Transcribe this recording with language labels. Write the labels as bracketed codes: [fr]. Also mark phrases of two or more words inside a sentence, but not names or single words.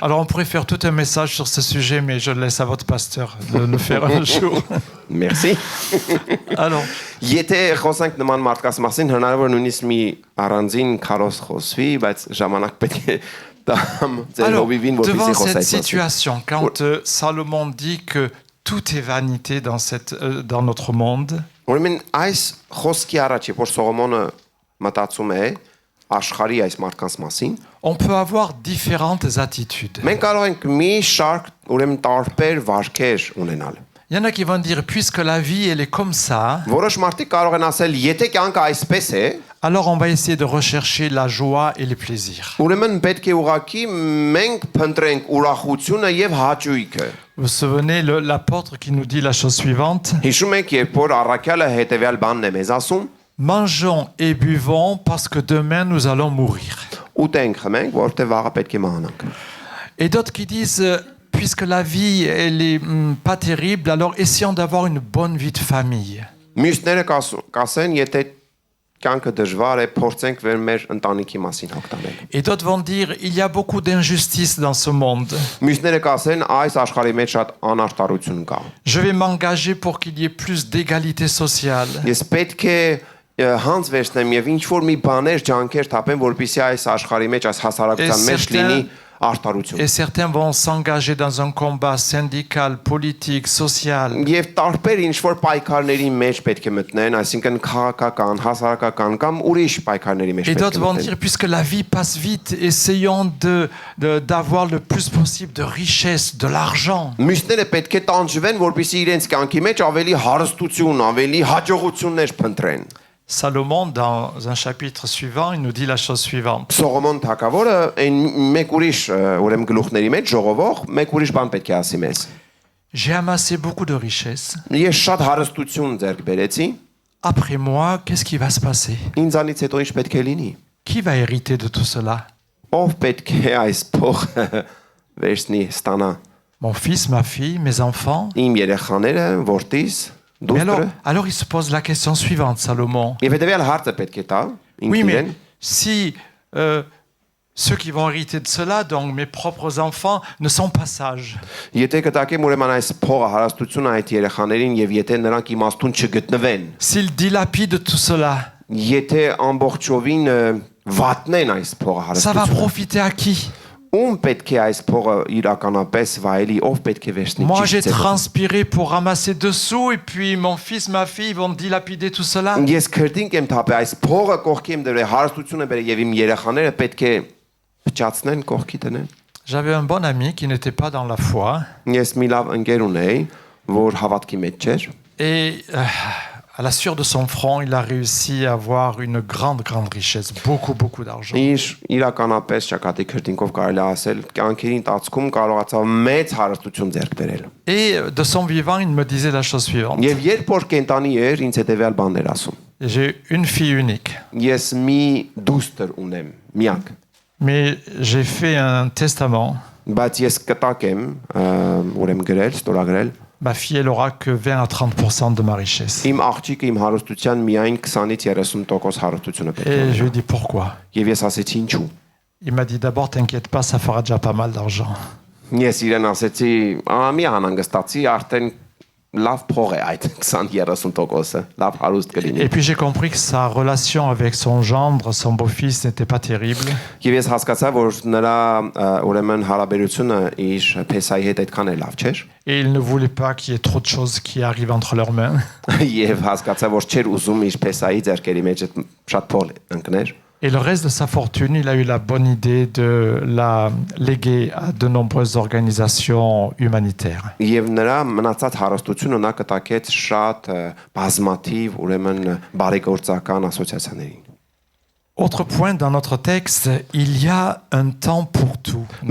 [fr] Alors on pourrait faire tout un message sur ce sujet, mais je laisse à votre pasteur de le faire un jour. Merci։ Alors, [hy] Եթե խոսանք նման մարդկանց մասին, հնարավոր է նույնիսկ մի առանձին քարոզ խոսվի, բայց ժամանակ պետք է տամ ձեր [fr] alors [hy] հովիվին, [fr] devant [hy] որպեսզի [fr] cette [hy] խոսάει։ [fr] situation, quand Salomon dit que tout est vanité dans notre monde, [hy] Ուրեմն այս խոսքի առաջ, երբ որ Սողոմոնը մտածում է աշխարհի այս մարդկանց մասին, [fr] on peut avoir différentes attitudes. [hy] մենք կարող ենք մի շարք ուրեմն տարբեր վարքեր ունենալ։ [fr] Il y en a qui vont dire, puisque la vie, elle est comme ça, [hy] Որոշ մարդիկ կարող են ասել, եթե կյանքը այսպես է, [fr] alors on va essayer de rechercher la joie et le plaisir. [hy] ուրեմն պետք է ուղղակի մենք փնտրենք ուրախությունը եւ հաճույքը։ [fr] Vous vous souvenez, l'apôtre qui nous dit la chose suivante, [hy] Հիշում եք, երբ որ առաքյալը հետեւյալ բանն է մեզ ասում, [fr] mangeons et buvons parce que demain nous allons mourir. [hy] ուտենք, խմենք, որովհետեւ վաղը պետք է մահանանք։ [fr] Et d'autres qui disent, puisque la vie, elle est pas terrible, alors essayons d'avoir une bonne vie de famille. [hy] Մյուսները կասեն, եթե կյանքը դժվար է, փորձենք վեր մեր ընտանիքի մասին հոգտանել։ [fr] Et d'autres vont dire, il y a beaucoup d'injustices dans ce monde. [hy] Մյուսները կասեն, այս աշխարհի մեջ շատ անարտարություն կա։ [fr] Je vais m'engager pour qu'il y ait plus d'égalité sociale. [hy] Ես պետք է հանց վերցնեմ եւ ինչ որ մի բաներ ջանքեր թափեմ, որպեսզի այս աշխարհի մեջ, այս հասարակության մեջ լինի արտարություն։ [fr] Et certains vont s'engager dans un combat syndical, politique, social. [hy] Եվ տարբեր ինչ որ պայքարների մեջ պետք է մտնեն, այսինքն քաղաքական, հասարակական կամ ուրիշ պայքարների մեջ [fr] Et [hy] պետք [fr] d'autres [hy] է [fr] vont [hy] մտնեն։ [fr] dire, puisque la vie passe vite, essayons d'avoir le plus possible de richesse, de l'argent. [hy] Մյուսները պետք է տանջվեն, որպեսզի իրենց կյանքի մեջ ավելի հարստություն, ավելի հաջողություններ փնտրեն։ [fr] Salomon, dans un chapitre suivant, il nous dit la chose suivante. [hy] Սողոմոն թագավորը այն մեկ ուրիշ ուրեմն գլուխների մեջ ժողովող մեկ ուրիշ բան պետք է ասի մեզ։ [fr] J'ai amassé beaucoup de richesses. [hy] Ես շատ հարստություն ձեռք բերեցի, [fr] Après moi, qu'est-ce qui va se passer? [hy] ինձանից հետո ինչ պետք է լինի։ [fr] Qui va hériter de tout cela? [hy] Ով պետք է այս փողը վերցնի, ստանա։ [fr] Mon fils, ma fille, mes enfants? [hy] Իմ երեխաները, որդիս, [fr] Mais [hy] դուստրը։ [fr] alors il se pose la question suivante, Salomon. [hy] Եվ հետեւյալ հարցը պետք է տա [fr] Oui, mais [hy] ինքնին։ [fr] si ceux qui vont hériter de cela, donc mes propres enfants, ne sont pas sages, [hy] Եթե կտակեմ ուրեմն այս փողը հարստությունը այդ երեխաներին եւ եթե նրանք իմաստուն չգտնվեն, [fr] s'ils dilapident tout cela, [hy] եթե ամբողջովին վատնեն այս փողը [fr] ça va [hy] հարստությունը, [fr] profiter à qui? [hy] ում պետք է այս փողը իրականապես վայելի, ով պետք է վերցնի [fr] Moi, j'ai [hy] ճիշտ ձևով։ [fr] transpiré pour ramasser dessous, et puis mon fils, ma fille vont dilapider tout cela. [hy] Ես քրտինք եմ թափել, այս փողը կողքի եմ դրել, հարստությունը բերել եւ իմ երեխաները պետք է փչացնեն կողքի դնեն։ [fr] J'avais un bon ami qui n'était pas dans la foi, [hy] Ես մի լավ ընկեր ունեի, որ հավատքի մեջ չէր, [fr] et À la sueur de son front, il a réussi à avoir une grande richesse, beaucoup d'argent. [hy] Իր իրականապես ճակատի քրտինքով կարելի է ասել, կյանքերի ընթացքում կարողացավ մեծ հարստություն ձեռք բերել։ [fr] Et de son vivant, il me disait la chose suivante. [hy] Եվ երբ որ կենտանի էր, ինձ հետևյալ բաներ ասում. [fr] J'ai une fille unique, [hy] Ես մի դուստր ունեմ, միակ, [fr] mais j'ai fait un testament. [hy] բայց ես կտակ եմ, ուրեմն գրել, ստորագրել, [fr] Ma fille, elle aura que 20 à 30% de ma richesse. [hy] իմ աղջիկը իմ հարստության միայն 20-ից 30% հարստությունը պետք է [fr] Et [hy] ունենա։ [fr] je lui ai dit pourquoi. [hy] Եվ ես ասեցի ինչու։ [fr] Il m'a dit d'abord, t'inquiète pas, ça fera déjà pas mal d'argent. [hy] Ես իրեն ասեցի, մի անհանգստացի, արդեն լավ փող է այդ 20-30%-ը, լավ հարուստ կլինի։ [fr] Et puis j'ai compris que sa relation avec son gendre, son beau-fils, n'était pas terrible. [hy] Եվ ես հասկացա, որ նրա ուրեմն հարաբերությունը իր փեսայի հետ այդքան է լավ չէր։ [fr] Et il ne voulait pas qu'il y ait trop de choses qui arrivent entre leurs mains. [hy] Եվ հասկացա, որ չէր ուզում իր փեսայի ձեռքերի մեջ շատ փող ընկներ։ [fr] Et le reste de sa fortune, il a eu la bonne idée de la léguer à de nombreuses organisations humanitaires. [hy] Եվ նրա մնացած հարստությունը նա կտակեց շատ բազմաթիվ ուրեմն բարեգործական ասոցիացիաներին։ [fr] Autre point dans notre texte, il y a un temps pour tout, nous